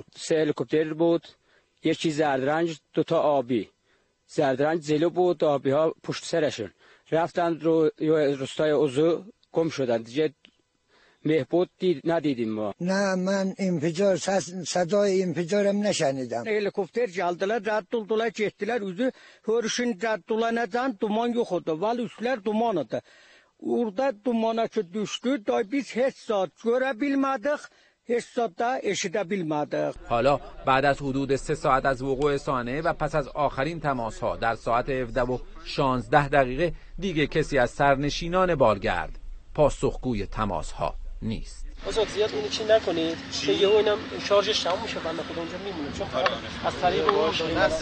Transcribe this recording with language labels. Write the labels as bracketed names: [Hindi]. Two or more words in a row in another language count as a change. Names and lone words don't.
[Persian] 3 هلیکوپتر بود، یکی زردرنج، 2 تا آبی. زردرنج جلو بود، آبی ها پشت سرشون رفتن رو روستای اوزو گم شدن. دیگه مهبود ندیدیم ما. نه من انفجار صدای انفجارم نشنیدم. [Azerbaijani] Helikopter geldiler, rədd oldular, getdilər, üzü hörüşün rədd olanacan duman yox idi, vəli üstlər duman idi. Orada dumana ki düşdü, da biz heç saat görə bilmədik, heç saat da eşidə bilmədik. [Persian] حالا بعد از حدود 3 ساعت از وقوع سانحه و پس از آخرین تماس‌ها در ساعت 17:16 دیگه کسی از سرنشینان بالگرد پاسخگوی تماس‌ها نیست. آزاد زیاد اونی چی نکنید که یهو اینم شارژش تموم میشه بنده خدا اونجا میمونه چون از طریق اون